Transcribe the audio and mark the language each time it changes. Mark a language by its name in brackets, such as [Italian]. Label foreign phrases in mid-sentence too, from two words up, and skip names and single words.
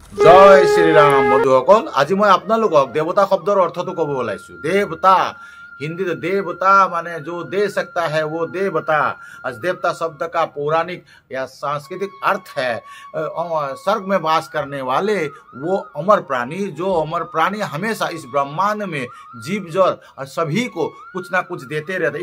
[Assamese] জয় শ্রীরাম বন্ধুসকল, আজি মই আপোনালোকক দেৱতা শব্দৰ অৰ্থটো ক'ব ওলাইছো। [Hindi] देवता हिंदी तो देवता माने जो दे सकता है वो देवता। देवता शब्द का पौराणिक या सांस्कृतिक अर्थ है स्वर्ग में वास करने वाले वो अमर प्राणी, जो अमर प्राणी हमेशा इस ब्रह्मांड में जीव जड़ और सभी को कुछ ना कुछ देते रहते।